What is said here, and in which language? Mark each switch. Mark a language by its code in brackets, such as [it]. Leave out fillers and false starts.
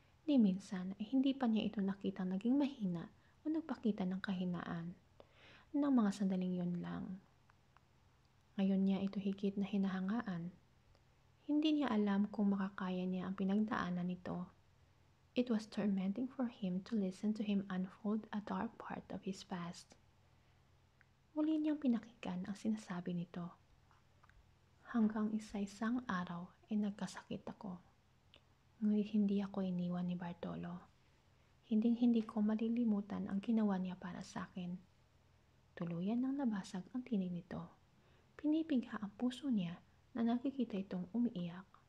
[tl] kundi minsan ay hindi pa niya ito nakitang naging mahina o nagpakita ng kahinaan. Ng mga sandaling yun lang. Ngayon niya ito higit na hinahangaan. Hindi niya alam kung makakaya niya ang pinagdaanan nito. [en] It was tormenting for him to listen to him unfold a dark part of his past. [tl] Muli niyang pinakinggan ang sinasabi nito. Hanggang isa-isang araw ay nagkasakit ako. Ngunit hindi ako iniwan ni Bartolo. Hinding-hindi ko malilimutan ang ginawa niya para sa akin. Tuluyan nang nabasag ang tinig nito. Pinipigha ang puso niya na nakikita itong umiiyak.